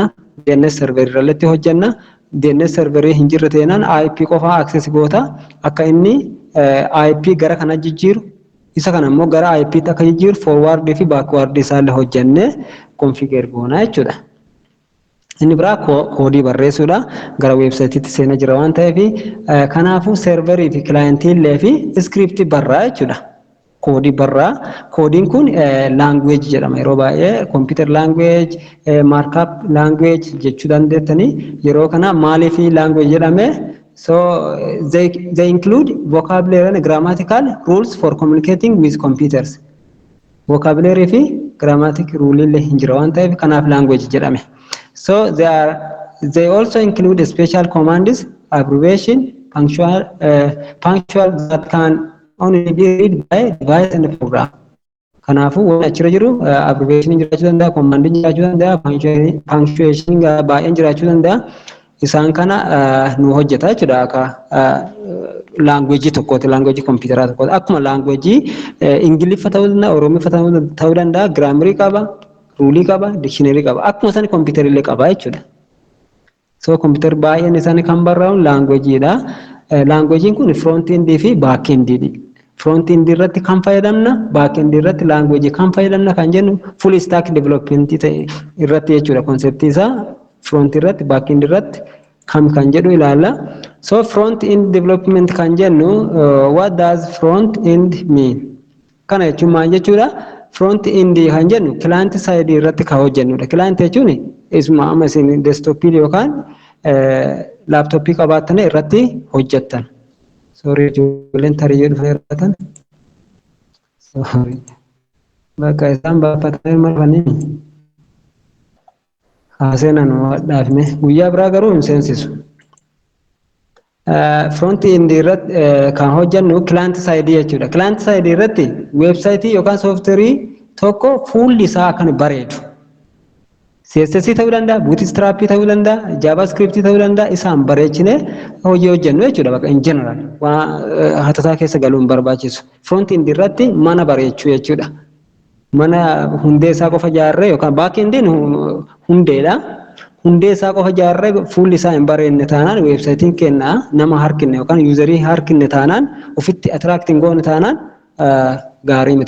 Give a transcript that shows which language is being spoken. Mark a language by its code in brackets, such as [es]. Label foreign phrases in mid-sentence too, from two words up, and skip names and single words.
[om] DNS serverii irratti hojjenna. DNS serverii hin jirre ta'inaan IP qofa access goota akka inni IP gara kana jijjiiru isa kana immoo gara IP akka jijjiiru forward fi backward isaallee hojjennee configure goona jechuudha. Inni biraa koodii barreessuudha gara weebsaayitiitti seenaa jira waan ta'eef kanaafuu serverii fi clientillee fi script barraa jechuudha. Koodii barraa koodiin kun language jedhama yeroo baay'ee [en] computer language markup language [om] jechuu dandeettanii yeroo kana maaliif language jedhame. [en] So they include vocabulary and grammatical rules for communicating with computers. [om] Vocabulary fi [en] grammatic rule [om] illee hin jira waan ta'eef kanaaf language jedhame. [en] So they also include special commands, abbreviation, punctual that can only be read by device and program. [om] Kanaafuu waan achirra jiru abbreviation jiraachuu danda'a, command jiraachuu danda'a, punctuation baay'een jiraachuu danda'a. Isaan kana nu hojjeta jechuudha akka language tokkooti, language computeraa tokkooti. Akkuma language Ingiliffa ta'uu danda'a, Oromiffa ta'uu danda'a, grammar qaba, rule qaba, dictionary qaba. Akkuma isaan computer illee qaba jechuudha. So computer baay'een isaanii kan barraa'u languageedha. Languageen kun [en] front end [om] fi [en] back end. Front end [om] irratti kan fayyadamna, [en] back end [om] irratti language kan fayyadamna kan jennu [en] full stack development [om] irratti jechuudha. Concept isaa front irratti [en] back end [om] irratti kan jedhu ilaalla. So [en] front end development [om] kan jennu [en] what does front end mean? [om] Kana jechuun maal jechuudha? [en] Front end [om] kan jennu [en] client side [om] irratti kan hojjennudha. Client jechuun isuma amma isin desktop yookaan laptop qabaatan irratti hojjettan. Sorry ijoolleen tarii jedhu fayyadatan. Sorry. Bakka isaan baafatan marfanii. Haaseenan dhaafne guyyaa biraa garuu hin seensisu. [en] front end [om] irratti kan hojjennu [en] client side [om] jechuudha. [en] Client side [om] irratti website yookaan software tokko fuulli isaa kan bareedu. CSS ta'uu danda'a, Bootstrap ta'uu danda'a, JavaScript ta'uu danda'a, isaan bareechine hojii hojjennu jechuudha. Bakka [en] in general [om] waan hatataa keessa galuun barbaachisu. [en] Front end [om] irratti mana bareechuu jechuudha. Mana hundee isaa qofa ijaarree yookaan back endiin hundeedha. Hundee isaa qofa ijaarree fuulli isaa hin bareedne taanaan weebsaayitiin kennaa nama harkinne yookaan yuuzarii harkinne taanaan ofitti atiraaktiin goone taanaan gaarii miti.